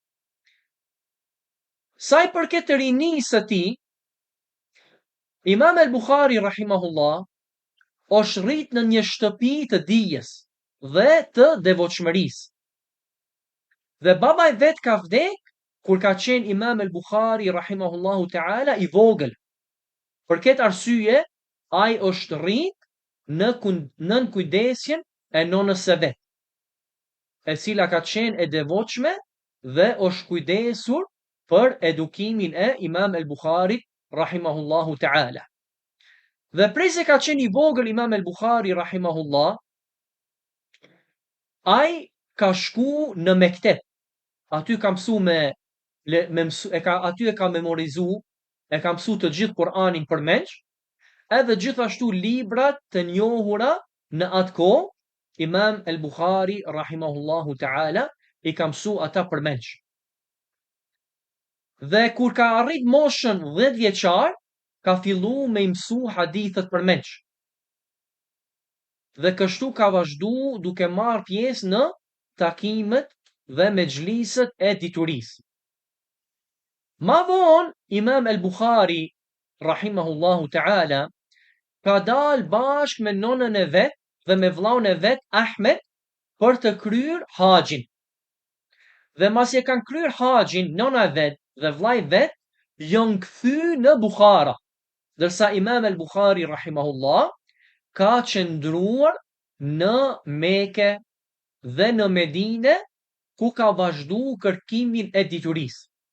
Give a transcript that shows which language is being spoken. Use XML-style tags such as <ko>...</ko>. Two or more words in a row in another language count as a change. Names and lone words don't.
<sq>Sa i përket të rinisë së tij, Imam el-Bukhari rahimahullah është rrit në një shtëpi të dijes dhe të devotshmërisë. Dhe baba i vet ka vdek kur ka qenë Imam el-Bukhari</sq> <ar>رحمه الله تعالى</ar> <sq>i vogël. Për këtë arsye, ai është rrit nën kujdesjen e nonës së vet, e cila ka qenë e devotshme dhe është kujdesur për edukimin e Imam el-Bukharit</sq> <ar>رحمه الله تعالى.</ar> <sq>Dhe prej se ka qenë i vogël Imam el-Bukhari rahimahullah, ai ka shku në mekteb. Aty ka mësu aty e ka memorizu, e ka mësu të gjithë Kur'anin përmend, edhe gjithashtu librat të njohura në atë kohë, Imam el-Bukhari</sq> <ar>رحمه الله تعالى</ar> <sq>i ka mësu ata përmend. Dhe kur ka arrit moshën 10 vjeçar, ka fillu me mësu hadithet përmend. Dhe kështu ka vazhdu duke marrë pjesë në takimet dhe mexhliset e diturisë. Ma vonë, Imam el-Bukhari</sq> <ar>رحمه الله تعالى</ar> <sq>ka dal bashkë me nonën e vet dhe me vllaun e vet Ahmed për të kryer haxhin. Dhe masi e kanë kryer haxhin, nona e vet dhe vllai i vet janë kthy në Bukhara, ndërsa Imam el-Bukhari rahimahullah ka qëndruar në Mekë dhe në Medinë, ku ka vazhdu kërkimin e diturisë.</sq>